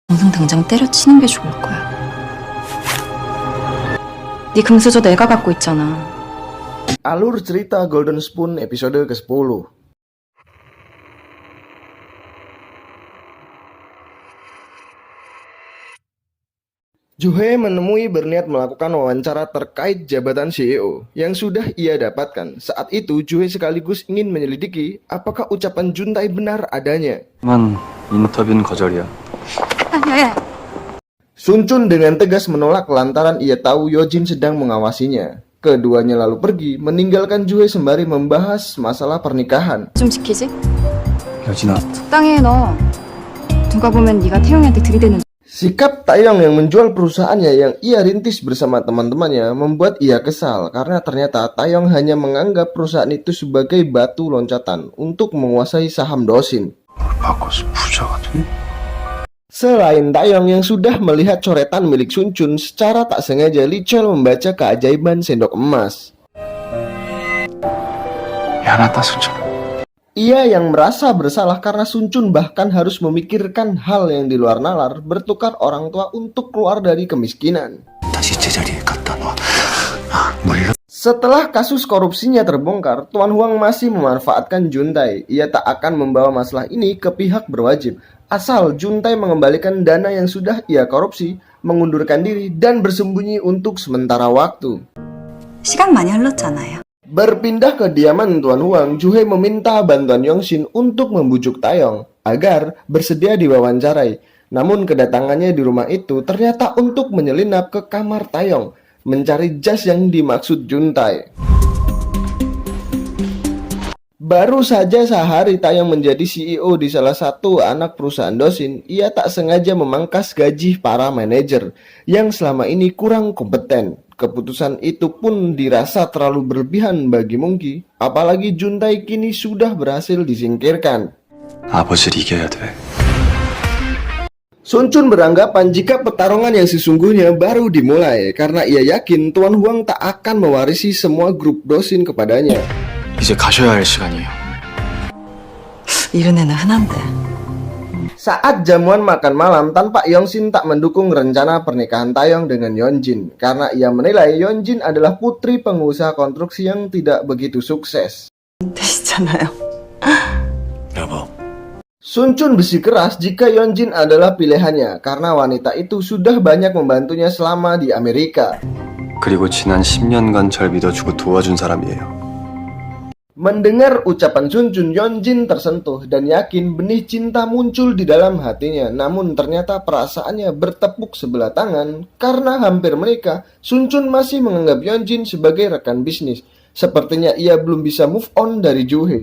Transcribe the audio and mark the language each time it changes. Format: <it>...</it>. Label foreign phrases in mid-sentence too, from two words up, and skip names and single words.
<ko>당장 당장 때려치는 게 좋을 거야. 네 금수저 내가 갖고 있잖아.</ko> <id>Alur cerita Golden Spoon episode ke-10. Juhe menemui berniat melakukan wawancara terkait jabatan CEO yang sudah ia dapatkan. Saat itu, Juhe sekaligus ingin menyelidiki apakah ucapan Juntae benar adanya.</id> <ko>만 인터뷰는 거절이야.</ko> <id>Sun Chun dengan tegas menolak lantaran ia tahu Yojin sedang mengawasinya. Keduanya lalu pergi, meninggalkan Juhe sembari membahas masalah pernikahan.</id> <ko>좀 지키지? 여진아, 적당히 해 너. 누가 보면 네가 태용이한테 들이대는.</ko> <id>Sikap Taeyong yang menjual perusahaannya yang ia rintis bersama teman-temannya membuat ia kesal karena ternyata Taeyong hanya menganggap perusahaan itu sebagai batu loncatan untuk menguasai saham Dosin.</id> <ko>바꿔서 부자가 돼?</ko> <id>Selain Taeyong yang sudah melihat coretan milik Sun Chun, secara tak sengaja Lee Chol membaca keajaiban sendok emas.</id> <ko>미안하다, 순철.</ko> <id>Ia yang merasa bersalah karena Sun Chun bahkan harus memikirkan hal yang di luar nalar, bertukar orang tua untuk keluar dari kemiskinan.</id> <ko>다시 제자리에 갖다 놔. 물론</ko> <id>Setelah kasus korupsinya terbongkar, Tuan Huang masih memanfaatkan Juntae. Ia tak akan membawa masalah ini ke pihak berwajib, asal Juntae mengembalikan dana yang sudah ia korupsi, mengundurkan diri, dan bersembunyi untuk sementara waktu.</id> <ko>시간 많이 흘렀잖아요.</ko> <id>Berpindah ke kediaman Tuan Huang, Juhe meminta bantuan Yongshin untuk membujuk Taeyong agar bersedia diwawancarai. Namun kedatangannya di rumah itu ternyata untuk menyelinap ke kamar Taeyong, mencari jas yang dimaksud Juntae. Baru saja sehari Taeyong menjadi CEO di salah satu anak perusahaan Dosin, ia tak sengaja memangkas gaji para manajer yang selama ini kurang kompeten. Keputusan itu pun dirasa terlalu berlebihan bagi Monkey, apalagi Juntae kini sudah berhasil disingkirkan.</id> <ko>아버지를 이겨야 돼.</ko> <id>Sun Chun beranggapan jika pertarungan yang sesungguhnya baru dimulai karena ia yakin Tuan Huang tak akan mewarisi semua grup Dosin kepadanya.</id> <ko>이제 가셔야 할 시간이에요. 이런 애는 흔한데.</ko> <id>Saat jamuan makan malam, tanpa Yongshin tak mendukung rencana pernikahan Taeyong dengan Yeonjin karena ia menilai Yeonjin adalah putri pengusaha konstruksi yang tidak begitu sukses.</id> <ko>되시잖아요. 여보,</ko> <id>Sun Chun bersikeras jika Yeonjin adalah pilihannya karena wanita itu sudah banyak membantunya selama di Amerika.</id> <ko>그리고 지난 10년간 절 믿어주고 도와준 사람이에요.</ko> <id>Mendengar ucapan Sun Chun, Yeonjin tersentuh dan yakin benih cinta muncul di dalam hatinya. Namun ternyata perasaannya bertepuk sebelah tangan karena hampir menikah. Sun Chun masih menganggap Yeonjin sebagai rekan bisnis. Sepertinya ia belum bisa</id> <en>move on</en> <id>dari Juhe.</id>